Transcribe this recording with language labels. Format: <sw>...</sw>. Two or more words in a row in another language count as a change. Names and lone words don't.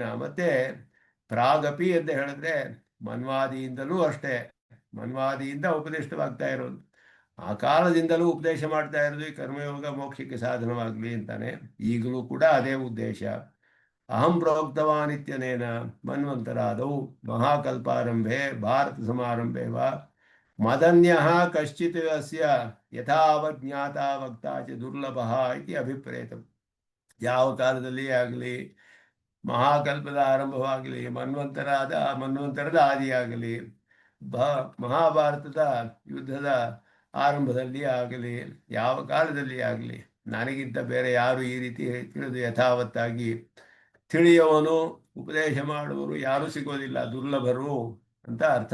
<kn>ಮತ್ತೆ ಪ್ರಾಗಪಿ ಅಂತ ಹೇಳಿದ್ರೆ ಮನ್ವಾದಿಯಿಂದಲೂ ಅಷ್ಟೇ, ಮನ್ವಾದಿಯಿಂದ ಉಪದೇಶವಾಗ್ತಾ ಇರೋದು. ಆ ಕಾಲದಿಂದಲೂ ಉಪದೇಶ ಮಾಡ್ತಾ ಇರೋದು ಈ ಕರ್ಮಯೋಗ ಮೋಕ್ಷಕ್ಕೆ ಸಾಧನವಾಗಲಿ ಅಂತಾನೆ. ಈಗಲೂ ಕೂಡ ಅದೇ ಉದ್ದೇಶ.</kn> <sa>ಅಹಂ ಪ್ರೋಕ್ತವಾನಿತ್ಯನೇನ ಮನ್ವಂತರಾದವು ಮಹಾಕಲ್ಪಾರಂಭೆ ಭಾರತ ಸಮಾರಂಭೆ ವಾ ಮದನ್ಯ ಕಶ್ಚಿತ್ ಅಸ್ಯ ಯಥಾವಜ್ಞಾತ ವಕ್ತಾ ಚ ದುರ್ಲಭ ಇತಿ ಅಭಿಪ್ರೇತ.</sa> <kn>ಯಾವ ಕಾಲದಲ್ಲಿ ಆಗಲಿ, ಮಹಾಕಲ್ಪದ ಆರಂಭವಾಗಲಿ, ಮನ್ವಂತರದ ಆದಿಯಾಗಲಿ, ಮಹಾಭಾರತದ ಯುದ್ಧದ ಆರಂಭದಲ್ಲಿ ಆಗಲಿ, ಯಾವ ಕಾಲದಲ್ಲಿ ಆಗಲಿ, ನನಗಿಂತ ಬೇರೆ ಯಾರು ಈ ರೀತಿ ತಿಳಿದು ಯಥಾವತ್ತಾಗಿ ತಿಳಿಯುವವನು ಉಪದೇಶ ಮಾಡುವರು ಯಾರೂ ಸಿಗೋದಿಲ್ಲ, ದುರ್ಲಭರು ಅಂತ ಅರ್ಥ.</kn>